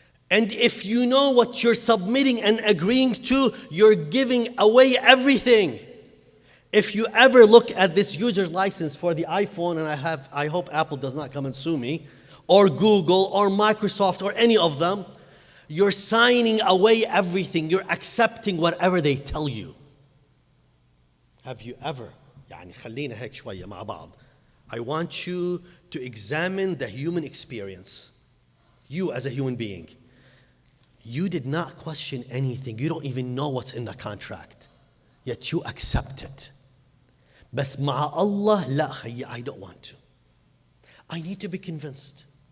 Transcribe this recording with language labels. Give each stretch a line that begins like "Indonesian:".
English: And if you know what you're submitting and agreeing to, you're giving away everything. If you ever look at this user's license for the iPhone, and I hope Apple does not come and sue me, or Google, or Microsoft, or any of them, you're signing away everything. You're accepting whatever they tell you. Have you ever,
Arabic: يعني خلينا هيك شوية مع بعض.
English: I want you to examine the human experience. You as a human being. You did not question anything. You don't even know what's in the contract. Yet you accept it.
Arabic: بس مع
English: Allah,
Arabic: لا خيي,
English: I don't want to. I need to be convinced.